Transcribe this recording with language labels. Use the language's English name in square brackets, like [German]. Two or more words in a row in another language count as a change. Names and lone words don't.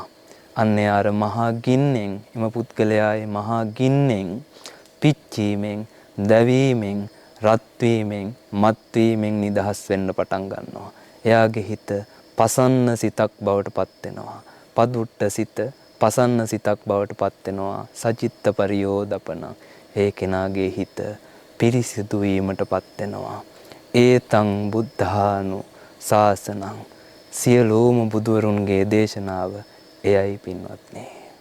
[Sinhala] අන්න අර මහා ගින්නෙන් එම පුද්ගලයාගේ මහා ගින්නෙන් පිච්චීමෙන්, දැවීමෙන්, රත් වීමෙන්, මත් වීමෙන් නිදහස් වෙන්න පටන් ගන්නවා. එයාගේ හිත පසන්න සිතක් බවට පත් වෙනවා. පදුට්ට සිත පසන්න සිතක් බවට පත් වෙනවා. [Pali] සචිත්ත පරියෝදපන. [Sinhala] ඒ කෙනාගේ හිත පිරිසිදු වීමට පත් වෙනවා. [Pali] ඒතං බුද්ධානු ශාසනං. [Sinhala] සියලුම බුදුවරුන්ගේ දේශනාව එයයි පින්වත්නි.